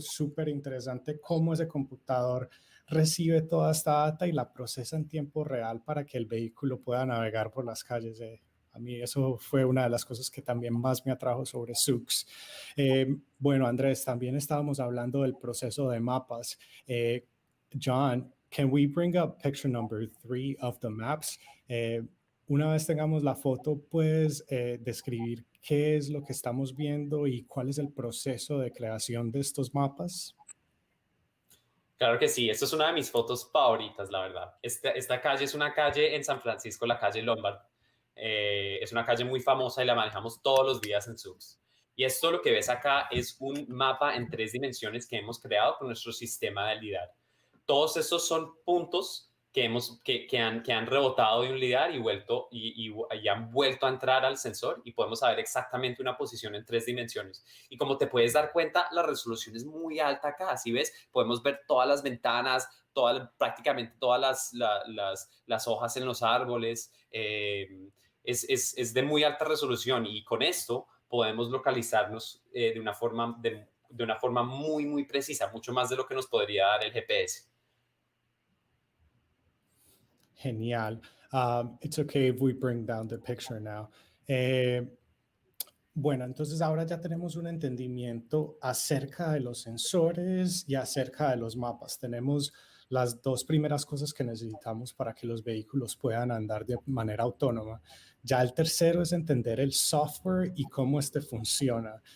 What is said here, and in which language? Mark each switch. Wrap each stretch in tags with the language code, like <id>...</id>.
<es>Súper interesante cómo ese computador recibe toda esta data y la procesa en tiempo real para que el vehículo pueda navegar por las calles. A mí eso fue una de las cosas que también más me atrajo sobre SUX. Bueno, Andrés, también estábamos hablando del proceso de mapas.</es> <en>John, can we bring up picture number 3 of the maps?</en> <es>Una vez tengamos la foto, ¿puedes describir qué es lo que estamos viendo y cuál es el proceso de creación de estos mapas? Claro que sí, esta es una de mis fotos favoritas, la verdad. Esta calle es una calle en San Francisco, la calle Lombard. Es una calle muy famosa y la manejamos todos los días en SUX. Y esto lo que ves acá es un mapa en 3 dimensiones que hemos creado con nuestro sistema de LIDAR. Todos estos son puntos que han rebotado de un lidar y han vuelto a entrar al sensor y podemos saber exactamente una posición en 3 dimensiones. Y como te puedes dar cuenta, la resolución es muy alta acá. ¿Sí ves? Podemos ver todas las ventanas, prácticamente todas las hojas en los árboles. Es de muy alta resolución y con esto podemos localizarnos de una forma muy, muy precisa, mucho más de lo que nos podría dar el GPS. Genial.</es> <en>It's okay if we bring down the picture now.</en> <es>Bueno, entonces ahora ya tenemos un entendimiento acerca de los sensores y acerca de los mapas. Tenemos las 2 primeras cosas que necesitamos para que los vehículos puedan andar de manera autónoma. Ya el tercero es entender el software y cómo este funciona.</es>